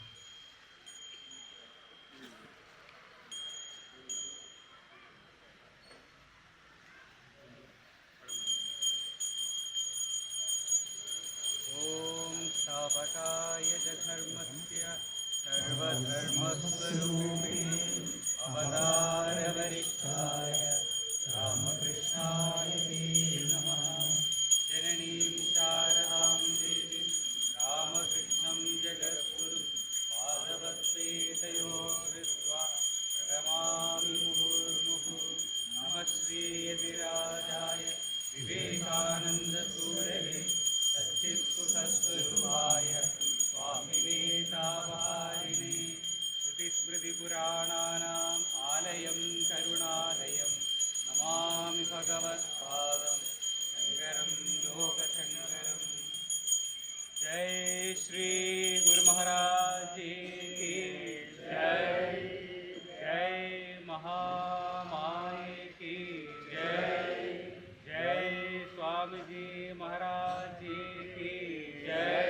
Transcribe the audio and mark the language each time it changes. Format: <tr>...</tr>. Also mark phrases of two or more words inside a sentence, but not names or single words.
<sa>ഓം സ്ഥാപകായ ധർമ്മസ്യ സർവധർമ്മസ്വരൂപിണേ അവതാരവരിഷ്ഠായ രാമകൃഷ്ണായ നമഃ. जननीं शारदां देवीं रामकृष्णं जगद्गुरु पादपद्मेतयो कृत्वा प्रणमामि मुहुर्मुहुः. नमः श्रीयतिराजाय विवेकानन्दसूरये सच्चित्सुखस्वरूपाय स्वामिने तापहारिणे श्रुतिस्मृतिपुराणानाम् आलयं करुणालयं नमामि भगवत्पादम् शंकरं लोकशंकरं.</sa> <hi>जय श्री गुरु महाराज जी की जय. जय महामाई की जय. जय स्वामी जी महाराज जी की जय.</hi>